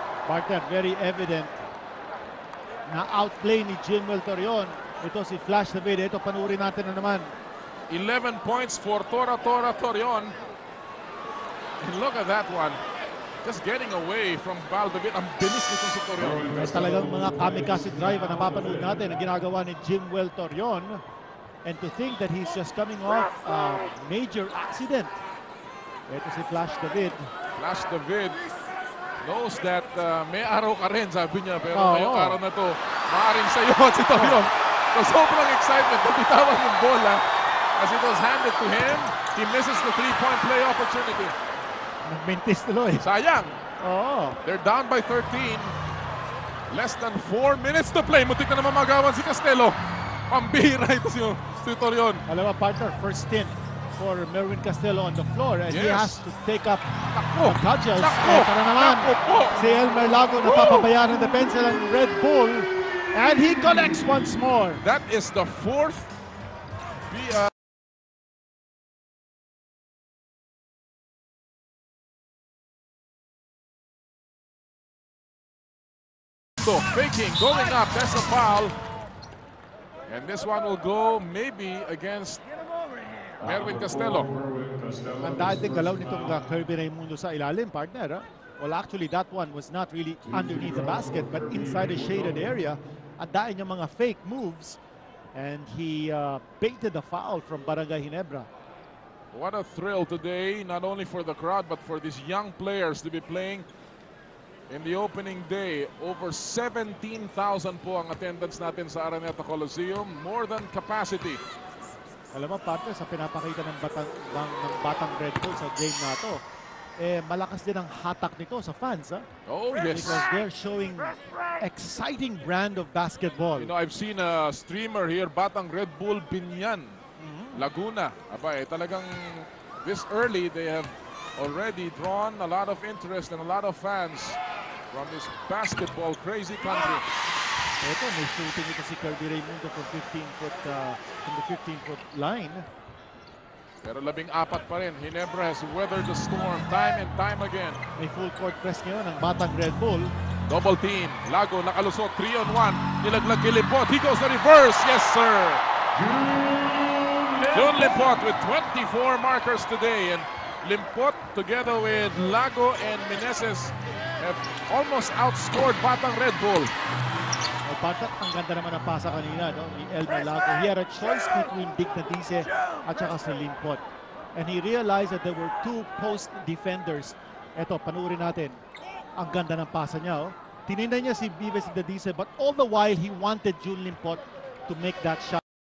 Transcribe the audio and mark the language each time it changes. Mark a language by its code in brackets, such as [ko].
[tl] Partner, [en] very evident [tl] na outplay ni Jimwell Torion. Ito si Flash David. Ito, panurin natin na naman. [en] 11 points for Torion. And look at that one. Just getting away from Bal David. [tl] Ang bilis nito si Torion. Talagang mga kamikaze drive ang napapanood natin ang ginagawa ni Jimwell Torion. [en] And to think that he's just coming off a major accident. [tl] Ito si Flash David. [en] Flash David knows that [tl] may araw ka rin, sabi niya. Pero ngayong araw na to, maaaring sa'yo at si Torion. So sobrang excitement. Nabitawan yung bola [en] as it was handed to him. He misses the 3-point play opportunity. [tl] Nagmintis tuloy. Sayang. Oo. [en] They're down by 13. Less than 4 minutes to play. [tl] Muntik na naman magawan si Castelo. Pambihira ito si Torion. Alam mo, partner, [en] first stint for Merwin Castelo on the floor. And he has to take up the cudgels. [tl] Ito na naman. Si Elmer Lago napapabayaan ng depensa ng Red Bull. [en] And he connects once more. That is the 4th faking, going up, that's a foul. And this one will go maybe against Merwin Castelo. [tl] Ang dating galaw nitong Kirby Raimundo sa ilalim, partner. [en] Well, actually, that one was not really underneath the basket, but inside a shaded area. [tl] Ang daing niya mga [en] fake moves. And he baited the foul from Barangay Ginebra. What a thrill today, not only for the crowd, but for these young players to be playing in the opening day. [tl] Over 17,000 po ang attendance natin sa Araneta Coliseum. [en] More than capacity. [tl] Alam mo, partner, sa pinapakita ng Batang Red Bull sa game na to, malakas din ang hatak nito sa fans. [en] Oh, yes. Because they're showing exciting brand of basketball. You know, I've seen a streamer here, Batang Red Bull Binyan, Laguna. [tl] Aba, talagang [en] this early, they have already drawn a lot of interest and a lot of fans from this basketball crazy country. [tl] Ito, may shooting ito si Kirby Raimundo from 15-foot, from the 15-foot line. Pero 14 pa rin. [en] Ginebra has weathered the storm time and time again. [tl] May full court press ngayon ng Batang Red Bull. [en] Double team. [tl] Lago nakalusot. [en] 3-on-1. [tl] Nilaglag kay Limpot. [en] He goes the reverse. Yes, sir. June Limpot with 24 markers today. And Limpot together with Lago and Meneses have almost outscored Batang Red Bull. [tl] Partner, ang ganda naman ang pasa kanina, no, ni Elmer Lago. [en] He had a choice between Dick Nadice [tl] at saka si Limpot. [en] And he realized that there were two post defenders. [tl] Ito, panuorin natin. Ang ganda ng pasa niya. [en] Oh. [tl] Tinignan niya si [en] Vives Nadice, but all the while, he wanted June Limpot to make that shot.